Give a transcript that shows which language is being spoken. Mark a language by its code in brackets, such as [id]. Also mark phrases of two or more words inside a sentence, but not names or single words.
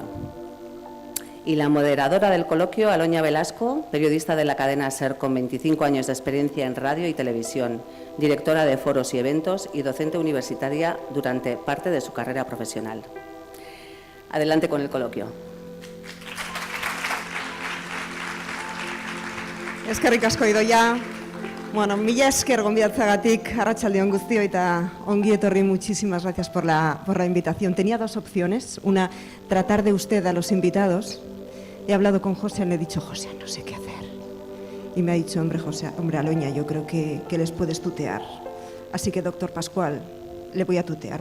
[es] Y la moderadora del coloquio, Aloña Velasco, periodista de la cadena SER con 25 años de experiencia en radio y televisión, directora de foros y eventos y docente universitaria durante parte de su carrera profesional. Adelante con el coloquio. [eu] Eskerrik asko Idoia. Bueno, mila esker gonbidatzagatik, arratsaldeon guztioi eta ongi etorri, [es] muchísimas gracias por la invitación. Tenía dos opciones, una, tratar de usted a los invitados. He hablado con José, le he dicho, José, no sé qué hacer. Y me ha dicho, hombre, Aloña, yo creo que les puedes tutear. Así que, doctor Pascual, le voy a tutear.